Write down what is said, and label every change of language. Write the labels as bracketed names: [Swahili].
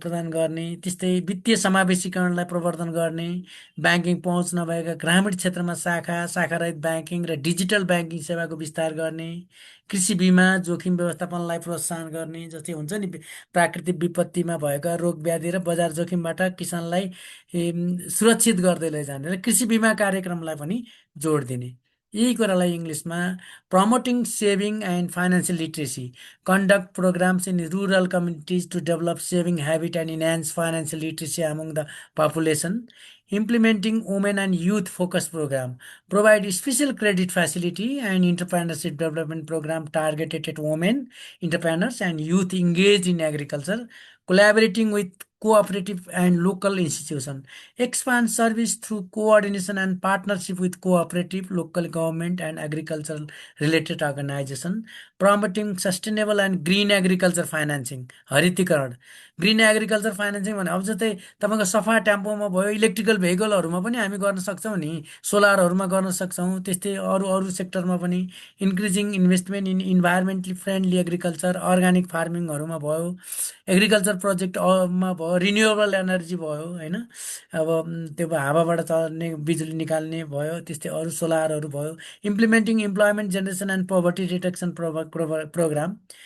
[Nepali] गर्ने, त्यस्तै वित्तीय समावेशीकरणलाई प्रवर्धन गर्ने, ब्याङ्किङ पहुँच नभएका ग्रामीण क्षेत्रमा शाखारहित ब्याङ्किङ र डिजिटल ब्याङ्किङ सेवाको विस्तार गर्ने, कृषि बिमा जोखिम व्यवस्थापनलाई प्रोत्साहन गर्ने, जस्तै हुन्छ नि प्राकृतिक विपत्तिमा भएका रोग व्याधि र बजार जोखिमबाट किसानलाई सुरक्षित गर्दै लैजाने र कृषि बिमा कार्यक्रमलाई पनि जोड दिने। यही कुरालाई इङ्ग्लिसमा [English] Promoting saving and financial literacy, conduct programs in rural communities to develop saving habit and enhance financial literacy among the population, implementing women and youth focus program, provide special credit facility and entrepreneurship development program targeted at women entrepreneurs and youth engaged in agriculture, collaborating with cooperative and local institution, expand service through coordination and partnership with cooperative, local government and agricultural related organization, promoting sustainable and green agriculture financing, हरितीकरण। [Nepali] Green agriculture financing भने अब जस्तै तपाईँको सफा टेम्पोमा भयो, electrical भेहिकलहरूमा पनि हामी गर्न सक्छौँ नि, सोलरहरूमा गर्न सक्छौँ, त्यस्तै अरू अरू सेक्टरमा पनि [English] increasing investment in environmentally friendly agriculture, [Nepali] organic फार्मिङहरूमा भयो, एग्रिकल्चर प्रोजेक्टमा भयो, रिन्युएबल एनर्जी भयो, होइन, अब त्यो हावाबाट चल्ने बिजुली निकाल्ने भयो, त्यस्तै अरू सोलरहरू भयो, [English] implementing employment generation and poverty reduction programme,